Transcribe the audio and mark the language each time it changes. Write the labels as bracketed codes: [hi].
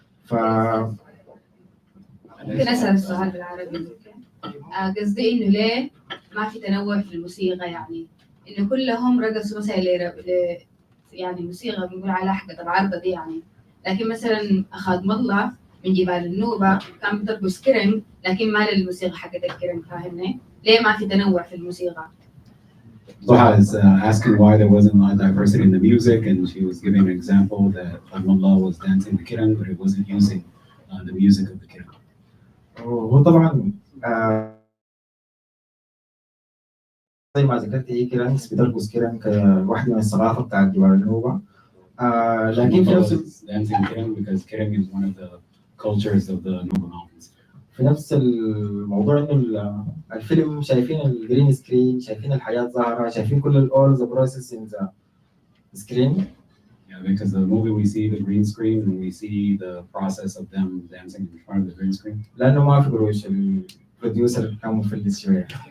[ar] ممكن أسأل السؤال بالعربي؟ قصدي إنه ليه ما في تنوع في الموسيقى إنه كلهم رقصوا مثلا موسيقى بنقول عليها حقة العارضة دي لكن مثلا خادم الله من جبال النوبة كان بترقص كرنج لكن ما للموسيقى حقت الكرنج فاهمني؟ ليه ما في تنوع في الموسيقى؟ [en] Zoha is asking why there wasn't a lot of diversity in the music, and she was giving an example that Khadmullah was dancing the kirang, but it wasn't using the music of the kirang. [ar] هو طبعا زي ما ذكرت هي كيرانكس بترقص كيرانك واحدة من الثقافة بتاعت جبال النوبة لكن في نفس [en] dancing kirang because kirang is one of the cultures of the Nuba Mountains. [ar] في نفس الموضوع انه الفيلم شايفين الجرين سكرين شايفين الحياة ظاهرة شايفين كل all the process in the screen. [en] Yeah, because the movie we see the green screen and we see the process of them dancing in front of the green screen. [ar] لأنه ما في قروش البروديوسر كان مفلس شوية.